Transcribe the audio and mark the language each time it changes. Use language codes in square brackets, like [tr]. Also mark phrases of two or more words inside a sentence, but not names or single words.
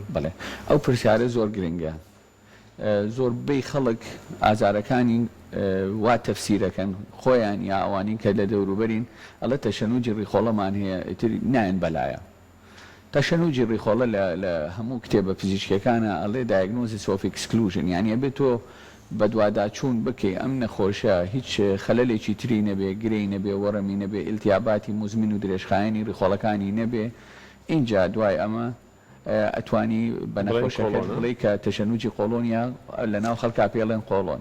[ckb] بڵێ ئەو پرسیارە زۆر گرنگە زۆربەی خەڵک ئازارەکانی وا تەفسیرەکەن خۆیان یا ئەوانی کە لە دەوروبەرین ئەڵە تەشەنوجی ڕیخۆڵەمان هەیە ئیتر نایەن بەلایە تەشەنوجی ڕیخۆڵە لە هەموو کتێبە پزیشکەکانە ئەڵێ [en] diagnosis of exclusion [ckb] یعنی ئەبێت تۆ بە دوواداچوون بکەی ئەم نەخۆشە هیچ خەلەلێکی تری نەبێ گرەی نەبێ وەڕەمی نەبێ ئیلتیاباتی مزمن و درێژخایەنی ڕیخۆڵەکانی نەبێ اینجا دوای ئەمە ئەتوانی بە نەخۆشەکە بڵێ کە تەشەنوجی قۆڵۆنیا لە ناو خەڵکا پێڵێن قۆڵۆن.